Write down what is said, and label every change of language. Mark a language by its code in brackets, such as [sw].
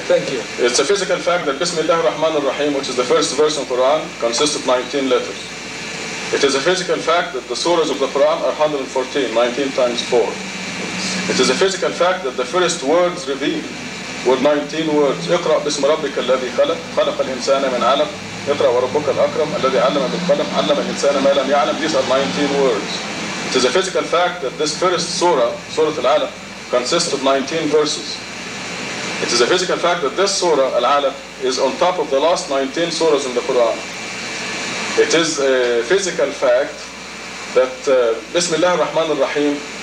[en] Thank you. It's a physical fact that Bismillah ar-Rahman ar-Rahim, which is the first verse in Quran, consists of 19 letters. It is a physical fact that the surahs of the Quran are 114, 19 times 4. It is a physical fact that the first words revealed were 19 words. [ar] اقرأ باسم ربك الذي خلق خلق الإنسان من علق اقرأ وربك الأكرم الذي علم بالقلم علم الإنسان ما لم يعلم. [en] These are 19 words. It is a physical fact that this first surah, Surah Al-Alaq, consists of 19 verses. It is a physical fact that this surah, Al-Alaq, is on top of the last 19 surahs in the Quran. It is a physical fact that Bismillah ar-Rahman ar-Rahim.